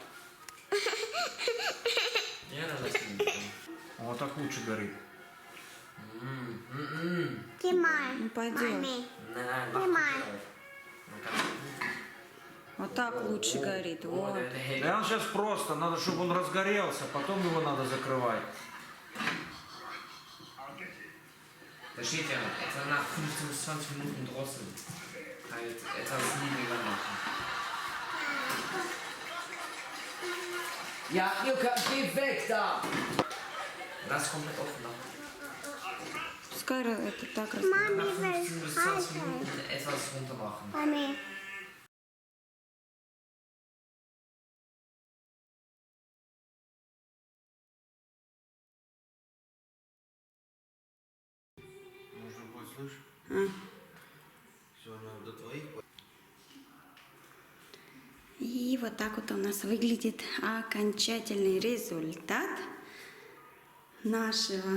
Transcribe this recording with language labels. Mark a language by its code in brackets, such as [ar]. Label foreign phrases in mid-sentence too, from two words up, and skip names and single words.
[ru] Вот так лучше горит. Ну, пойдем. Вот так лучше горит. Вот. Да он сейчас просто, надо, чтобы он разгорелся, потом его надо закрывать. [de] Da steht ja, etwa nach 15 bis 20 Minuten drosseln. Halt etwas niedriger machen. Ja, Ilka, geh weg da! Das komplett offen machen. [ru] Пускай это так раз. [de] Nach 15 bis 20 Minuten etwas runter machen. [ru] Можно будет слышать? Все, до твоих. И вот так вот у нас выглядит окончательный результат нашего.